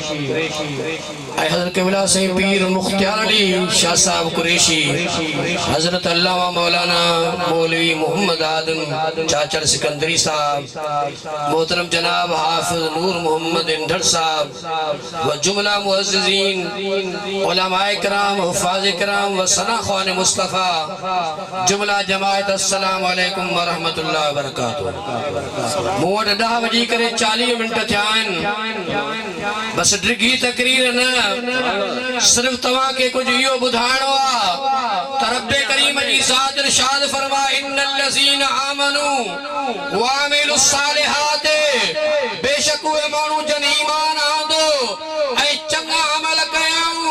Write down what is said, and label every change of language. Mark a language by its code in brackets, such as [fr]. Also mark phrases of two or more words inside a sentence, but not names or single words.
[sd] हज़रत क़िबला साईं पीर मुख्तियार अली शाह साहब कुरैशी, हज़रत अल्लामा मौलाना मौलवी मोहम्मद आदम चाचर सिकंदरी साहब, मोहतरम जनाब हाफिज नूर मोहम्मद इंधर साहब व जुमला मुअज़्ज़िज़ीन उलमाए किराम हुफ़ाज़ किराम व सनाख़वान मुस्तफ़ा जुमला जमाअत [ar] السلام عليكم ورحمة الله وبركاته. [sd] मूं वटि 10 बजी करे 40 मिनट थिया आहिनि। बस डिघी तकरीर न सिर्फ तव्हां खे कुझु इहो ॿुधाइणो आहे त रब्बे करीम जी ज़ात इरशाद फरमा [ar] إن الذين آمنوا وعملوا الصالحات [sd] बेशक उहे माण्हू जन ईमान आंदो ऐं चङा अमल कयूं।